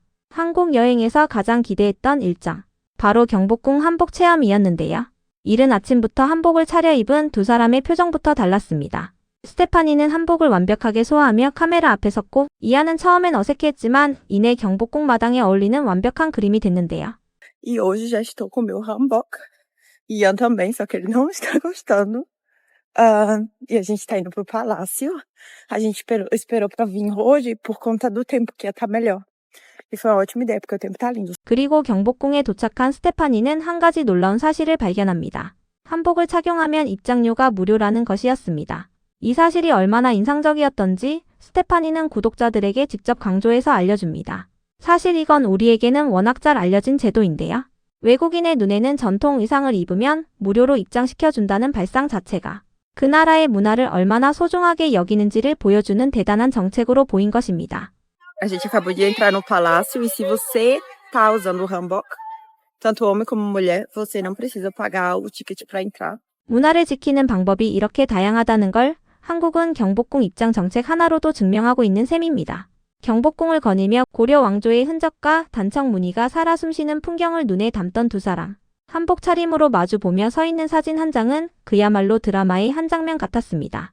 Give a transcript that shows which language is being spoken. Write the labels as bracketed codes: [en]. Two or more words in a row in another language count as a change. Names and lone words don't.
[ko] 한국 여행에서 가장 기대했던 일정, 바로 경복궁 한복 체험이었는데요. 이른 아침부터 한복을 차려입은 두 사람의 표정부터 달랐습니다. 스테파니는 한복을 완벽하게 소화하며 카메라 앞에 섰고 이안은 처음엔 어색했지만 이내 경복궁 마당에 어울리는 완벽한 그림이 됐는데요. [pt] E hoje já estou com meu hanbok. Ian também, só que ele não está gostando. E a gente tá indo pro palácio. A gente esperou pra vir hoje por conta do tempo, que ia estar melhor. E foi uma ótima ideia, porque o tempo tá lindo. [ko] 그리고 경복궁에 도착한 스테파니는 한 가지 놀라운 사실을 발견합니다. 한복을 착용하면 입장료가 무료라는 것이었습니다. 이 사실이 얼마나 인상적이었던지 스테파니는 구독자들에게 직접 강조해서 알려줍니다. 사실 이건 우리에게는 워낙 잘 알려진 제도인데요. 외국인의 눈에는 전통 의상을 입으면 무료로 입장시켜준다는 발상 자체가 그 나라의 문화를 얼마나 소중하게 여기는지를 보여주는 대단한 정책으로 보인 것입니다. [pt] A gente acabou de entrar no palácio e se você tá usando o hanbok, tanto homem como mulher, você não precisa pagar o ticket pra entrar. [ko] 문화를 지키는 방법이 이렇게 다양하다는 걸 한국은 경복궁 입장 정책 하나로도 증명하고 있는 셈입니다. 경복궁을 거닐며 고려 왕조의 흔적과 단청 무늬가 살아 숨쉬는 풍경을 눈에 담던 두 사람. 한복 차림으로 마주보며 서 있는 사진 한 장은 그야말로 드라마의 한 장면 같았습니다.